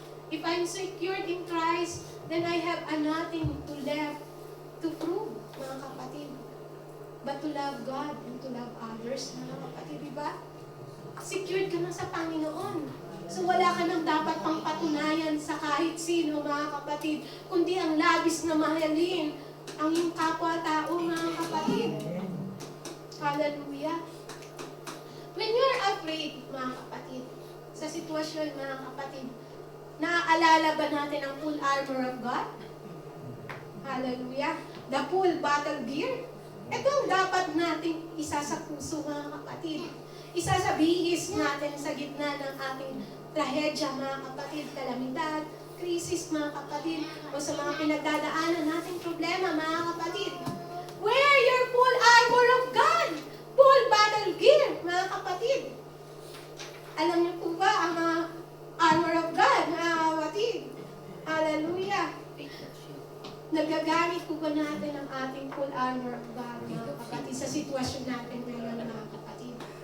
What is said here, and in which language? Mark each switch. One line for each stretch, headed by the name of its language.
English: If I'm secured in Christ, then I have nothing to left to prove,
Filipino: mga kapatid.
English: But to love God and to love others,
Filipino: mga kapatid, di ba?
English: Secured
Filipino: ka na sa Panginoon. So wala ka nang dapat pang patunayan sa kahit sino, mga kapatid, kundi ang labis na mahalin ang iyong kapwa-tao, mga kapatid. Hallelujah.
English: When you're afraid,
Filipino: mga kapatid, sa sitwasyon, mga kapatid, naaalala ba natin ang
English: full armor of God?
Filipino: Hallelujah.
English: The full battle gear.
Filipino: Ito ang dapat nating isa sa puso, mga kapatid. Isa sa bihis natin sa gitna ng ating trahedya, mga kapatid, kalamidad, krisis, mga kapatid, o sa mga pinagdadaanan nating problema, mga kapatid.
English: Wear your full armor of God. Full battle gear, mga kapatid.
Filipino: Alam niyo po ba ang mga
English: armor of God,
Filipino: mga kapatid? Hallelujah. Nagagamit po ba natin ang ating
English: full armor of God,
Filipino: mga kapatid, sa sitwasyon natin ngayon, mga kapatid?